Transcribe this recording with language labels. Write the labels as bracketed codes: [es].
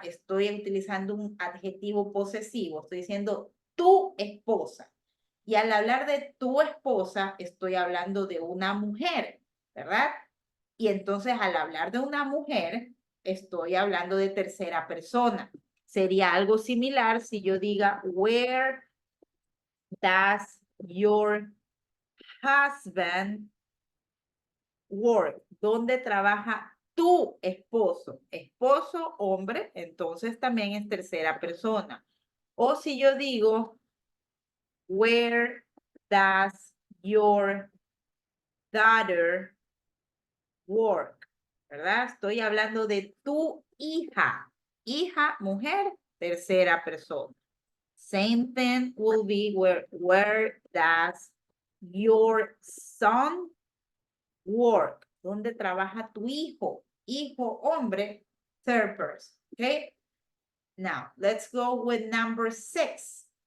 [es] Estoy utilizando un adjetivo posesivo, estoy diciendo tu esposa. Y al hablar de tu esposa, estoy hablando de una mujer, ¿verdad? Y entonces al hablar de una mujer, estoy hablando de tercera persona. Sería algo similar si yo diga, [en] where does your husband work? [es] ¿Dónde trabaja tu esposo? Esposo, hombre, entonces también es tercera persona. O si yo digo, [en] where does your daughter work? [es] ¿Verdad? Estoy hablando de tu hija. Hija, mujer, tercera persona. [en] Same thing will be where does your son work? [es] ¿Dónde trabaja tu hijo? Hijo, hombre, [en] third person. [es] Okay? [en] Now, let's go with number 6.